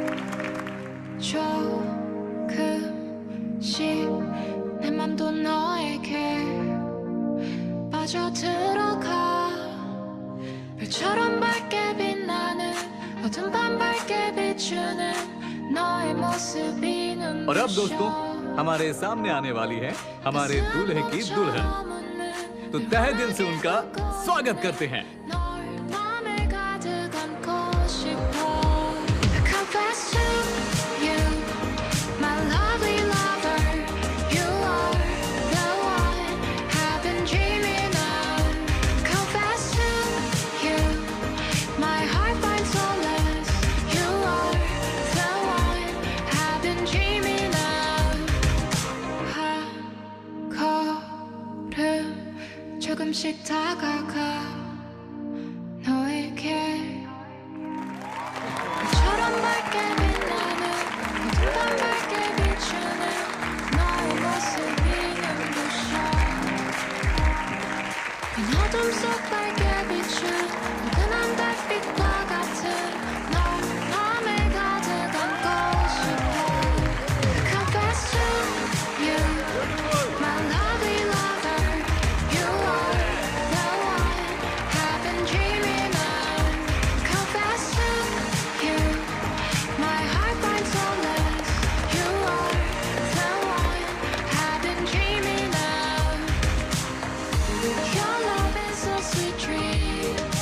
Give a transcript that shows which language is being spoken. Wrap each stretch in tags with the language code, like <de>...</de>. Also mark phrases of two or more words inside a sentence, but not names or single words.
<ko>조금씩 내 맘도 너에게 스쳐 들어가 별처럼 밝게 빛나는 어둠 밤 밝게 비추는 너의 모습이 눈부셔</ko> <hi>और अब दोस्तों हमारे सामने आने वाली है हमारे दूल्हे की दुल्हन तो तहे दिल से उनका स्वागत करते हैं</hi> <ko>맘에 가득 안고 싶어</ko> <en>I confess to you my lovely lover you are the one I've been dreaming of confess to you my heart finds solace you are the one I've been dreaming of</en> <ko>한 걸음 조금씩 다가가 너에게 별처럼 밝게 빛나는 어둠 밤 밝게 비추는 너의 모습이 눈부셔 빈 어둠 속 밝게 비춘 은한 달빛과 같은 널 맘에 가득 안고 싶어</ko> <en>I confess to you my lovely lover you are the one I've been dreaming of confess to you my heart finds solace you are the one I've been dreaming of your love is a sweet dream</en>